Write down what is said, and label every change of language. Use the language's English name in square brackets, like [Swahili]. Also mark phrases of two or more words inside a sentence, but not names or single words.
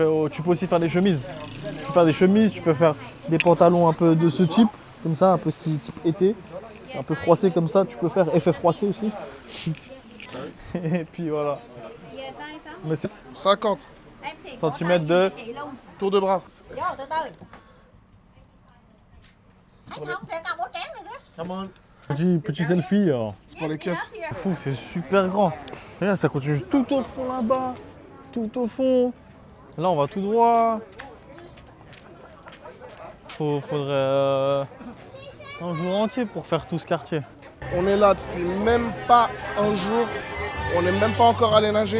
[French] Tu peux aussi faire des chemises. Tu peux faire des chemises. Tu peux faire des pantalons un peu de ce type, comme ça, un peu type été, un peu froissé comme ça. Tu peux faire effet froissé aussi. Et puis voilà. Mais c'est 50 centimètres de. tour de bras. [Vietnamese] Vô từ từ. Anh không thể cầm ổ tráng được đó. [French] Petit selfie. C'est pour les keufs. C'est fou, c'est super grand. Et là, ça continue tout au fond là-bas. Tout au fond. Là, on va tout droit. Faudrait un jour entier pour faire tout ce quartier. On est là depuis même pas un jour. On n'est même pas encore allé nager.